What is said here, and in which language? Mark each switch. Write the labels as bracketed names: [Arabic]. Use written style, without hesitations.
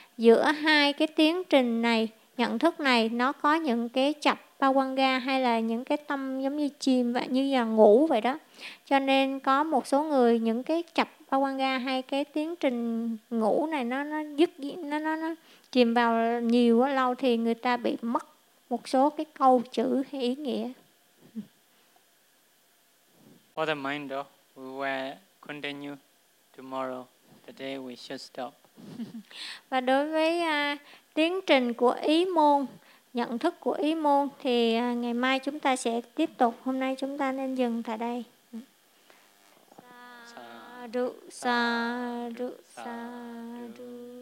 [Vietnamese] Giữa hai cái tiến trình này, nhận thức này, nó có những cái chập Pawanga hay là những cái tâm giống như chìm và như là ngủ vậy đó. Cho nên có một số người những cái chập Pawanga hay cái tiến trình ngủ này nó chìm vào nhiều quá lâu thì người ta bị mất một số cái câu chữ hay ý nghĩa. [English] For the mind though, we will continue tomorrow. Today we should stop. [Vietnamese] Và đối với tiến trình của ý môn, nhận thức của ý môn thì ngày mai chúng ta sẽ tiếp tục. Hôm nay chúng ta nên dừng tại đây. [Pali] Sa-du, sa-du, sa-du.